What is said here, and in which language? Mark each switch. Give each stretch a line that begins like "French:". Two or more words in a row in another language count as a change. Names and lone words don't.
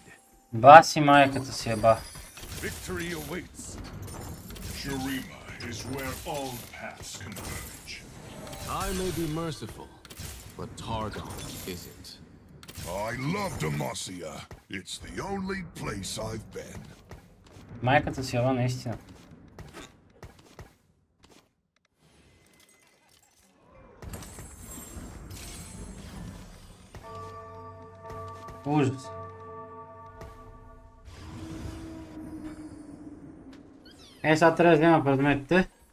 Bulgarian: Баси майката си еба.
English: Victory awaits. Shurima is where all paths converge. I may be merciful, but Targon isn't. I love Demacia. It's the only place I've been.
Bulgarian: Майката си еба наистина. Ужас. Е, сега трябва да взема предметите.